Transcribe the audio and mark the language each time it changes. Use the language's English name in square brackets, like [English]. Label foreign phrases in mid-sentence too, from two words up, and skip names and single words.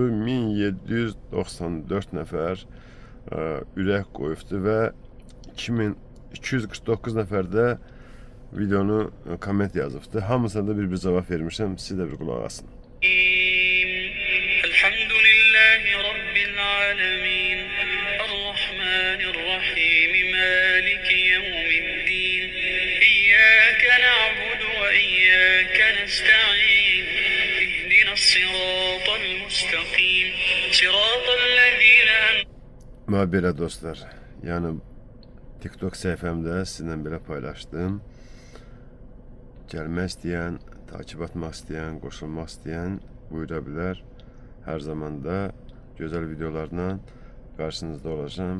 [Azerbaijani] 1794 nəfər ürək qoyubdu və 2249 nəfər də videonu komment yazıbdı. Hamısına da bir cavab vermişəm. Siz də bir qulaq asın. [Arabic] الحمد لله رب العالمين. الرحمن الرحيم مالك يوم الدين. إياك نعبد وإياك نستعين. اهدنا الصراط المستقيم. Sıratallezîne [Azerbaijani] Belə dostlar, yəni TikTok səhifəmdə sizinlə belə paylaşdım. Gəlmək istəyən, takip etmək istəyən, qoşulmaq istəyən buyura bilər. Hər zaman da gözəl videolarla qarşınızda olacağım.